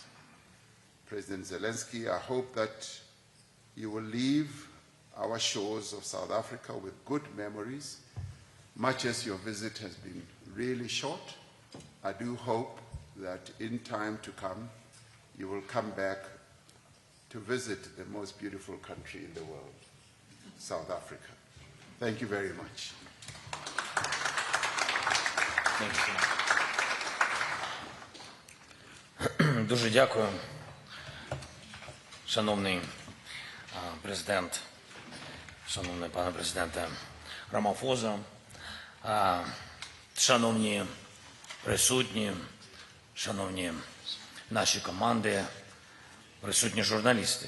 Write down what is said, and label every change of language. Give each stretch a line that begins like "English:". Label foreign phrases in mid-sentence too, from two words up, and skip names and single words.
English: President Zelensky, I hope that you will leave our shores of South Africa with good memories, much as your visit has been really short. I do hope that in time to come, you will come back to visit the most beautiful country in the world, South Africa. Thank you very much.
Ukrainian: Дуже дякую. Шановний президент, шановний пане президенте Рамафоза, шановні присутні, шановні наші команди, присутні журналісти.